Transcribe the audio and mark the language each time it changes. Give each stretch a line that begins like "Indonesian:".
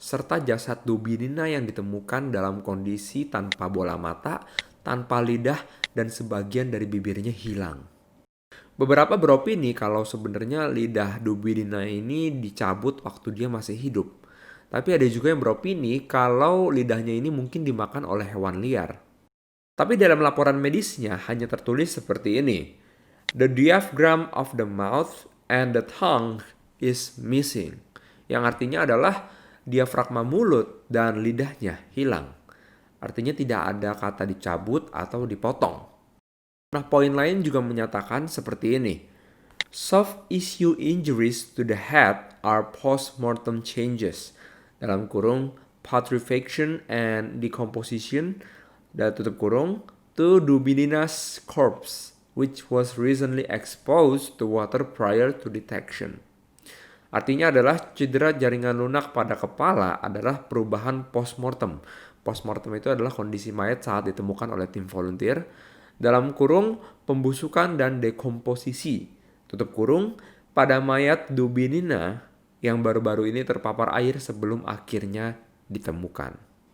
Indonesian: serta jasad Dubinina yang ditemukan dalam kondisi tanpa bola mata, tanpa lidah, dan sebagian dari bibirnya hilang. Beberapa beropini kalau sebenarnya lidah Dubinina ini dicabut waktu dia masih hidup. Tapi ada juga yang beropini kalau lidahnya ini mungkin dimakan oleh hewan liar. Tapi dalam laporan medisnya hanya tertulis seperti ini.
English: The diaphragm of the mouth and the tongue is missing.
Indonesian: Yang artinya adalah diafragma mulut dan lidahnya hilang. Artinya tidak ada kata dicabut atau dipotong. Nah, poin lain juga menyatakan seperti ini.
English: Soft tissue injuries to the head are post-mortem changes.
Indonesian: Dalam kurung,
English: putrefaction and decomposition,
Indonesian: dan tutup kurung,
English: to Dubinina's corpse, which was recently exposed to water prior to detection.
Indonesian: Artinya adalah cedera jaringan lunak pada kepala adalah perubahan post-mortem. Post-mortem itu adalah kondisi mayat saat ditemukan oleh tim volunteer. Dalam kurung, pembusukan dan dekomposisi. Tutup kurung, pada mayat Dubinina yang baru-baru ini terpapar air sebelum akhirnya ditemukan.